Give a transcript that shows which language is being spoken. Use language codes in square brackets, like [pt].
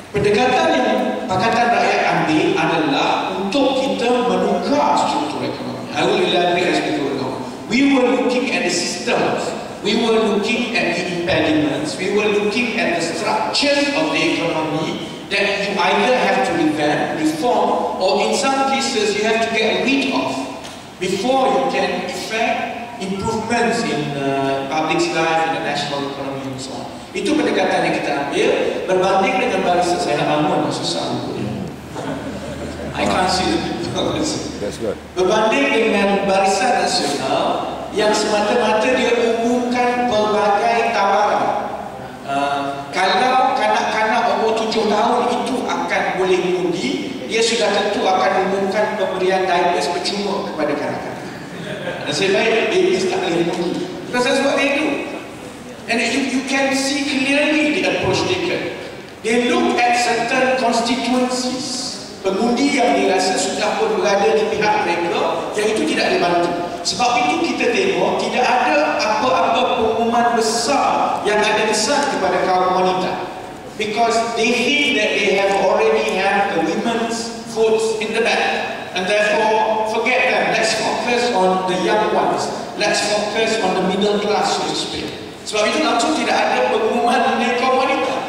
[ms] Pendekatan yang Pakatan Rakyat ambil adalah untuk kita menukar struktur ekonomi. [en] I will elaborate as we go along. We were looking at the systems, we were looking at the impediments, we were looking at the structures of the economy that you either have to revamp, reform, or in some cases you have to get rid of before you can effect improvements in public's life, in the national economy and so on. [ms] Itu pendekatan yang kita ambil berbanding dengan barisan saya nak bangun, susah rupanya. [en] I can't see the people. That's good. [ms] Berbanding dengan Barisan Nasional yang semata-mata dia umumkan pelbagai tawaran. Kalau kanak-kanak umur 7 tahun itu akan boleh mengundi, dia sudah tentu akan umumkan pemberian diapers percuma kepada kanak-kanak. Nasib baik babies tak boleh mengundi. [en] Because that's what they do. And you can see clearly the approach taken. They look at certain constituencies, [ms] pengundi yang dirasa sudah pun berada di pihak mereka, yang itu tidak dibantu. Sebab itu kita tengok tidak ada apa-apa pengumuman besar yang ada kesan kepada kaum wanita. [en] Because they think that they have already have the women's votes in the bag. And therefore, forget them. Let's focus on the young ones. Let's focus on the middle class, so to speak. [ms] Sebab itu langsung tidak ada pengumuman mengenai kaum wanita.